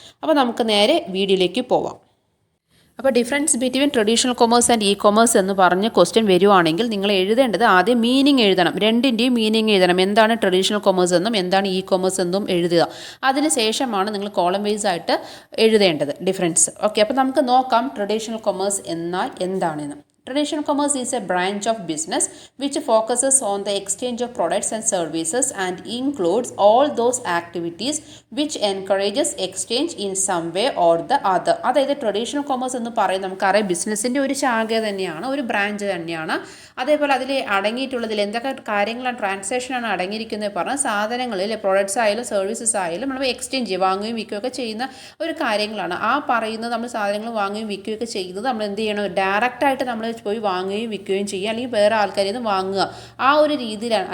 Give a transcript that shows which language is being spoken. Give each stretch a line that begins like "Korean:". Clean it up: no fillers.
Malayalam: അപ്പോൾ നമുക്ക് നേരെ വീഡിയോയിലേക്ക് പോവാം. അപ്പോൾ difference between traditional commerce and commerce എന്ന് പറഞ്ഞ് ക്വസ്റ്റ്യൻ വരുവാണെങ്കിൽ നിങ്ങൾ എഴുതേണ്ടത് ആദ്യം മീനിങ് എഴുതണം. രണ്ടിൻ്റെയും മീനിങ് എഴുതണം. എന്താണ് ട്രഡീഷണൽ കൊമേഴ്സ് എന്നും എന്താണ് കൊമേഴ്സ് എന്നും എഴുതുക. അതിന് ശേഷമാണ് നിങ്ങൾ കോളം വൈസ് ആയിട്ട് എഴുതേണ്ടത് ഡിഫറൻസ്. ഓക്കെ, അപ്പോൾ നമുക്ക് നോക്കാം ട്രഡീഷണൽ കൊമേഴ്സ് എന്നാൽ എന്താണെന്ന്.
English: Traditional commerce is a branch of business which focuses on the exchange of products and services and includes all those activities which encourages exchange in some way or the other.
Malayalam: അതായത് traditional commerce എന്ന് പറയുന്നത് നമുക്കറിയാം ബിസിനസ്സിൻ്റെ ഒരു ശാഖ തന്നെയാണ്, ഒരു branch തന്നെയാണ്. അതേപോലെ അതിൽ അടങ്ങിയിട്ടുള്ളതിൽ എന്തൊക്കെ കാര്യങ്ങളാണ് ട്രാൻസാക്ഷനാണ് അടങ്ങിയിരിക്കുന്നത് പറഞ്ഞാൽ സാധനങ്ങളിൽ പ്രോഡക്ട്സ് ആയാലും സർവീസസ് ആയാലും നമ്മൾ എക്സ്ചേഞ്ച് ചെയ്യുക, വാങ്ങുകയും വിൽക്കുകയൊക്കെ ചെയ്യുന്ന ഒരു കാര്യങ്ങളാണ്. ആ പറയുന്നത് നമ്മൾ സാധനങ്ങൾ വാങ്ങുകയും വിൽക്കുകയൊക്കെ ചെയ്യുന്നത് നമ്മൾ എന്ത് ചെയ്യണം, ഡയറക്റ്റായിട്ട് നമ്മൾ പോയി വാങ്ങുകയും വിൽക്കുകയും ചെയ്യുക, അല്ലെങ്കിൽ വേറെ ആൾക്കാരിൽ നിന്ന് വാങ്ങുക, ആ ഒരു രീതിയിലാണ്.